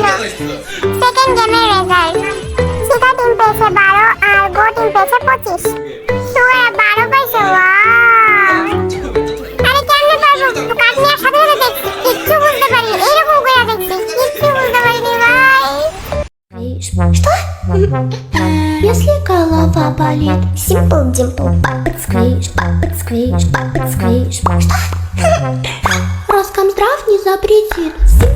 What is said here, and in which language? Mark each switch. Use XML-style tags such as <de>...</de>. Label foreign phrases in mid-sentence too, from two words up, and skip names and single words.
<bn>সেকেন্ড গেমের রেজাল্ট, শিখা টিম পেয়েছে 12 আর গো টিম পেয়েছে 25। সুগার 12 পাইছে, ওয়াও। আরে কেমনে পারবো? কাট নেওয়ার সাথে সাথে দেখছি, কিচ্ছু বুঝতে পারিনি, এইরকম করে দেখছি, কিচ্ছু বুঝতে পারিনি ভাই।</bn> <ru>Что? Если голова болит, Simple Dimple, папа сквиш, Что? Роскомздрав не запретит</ru>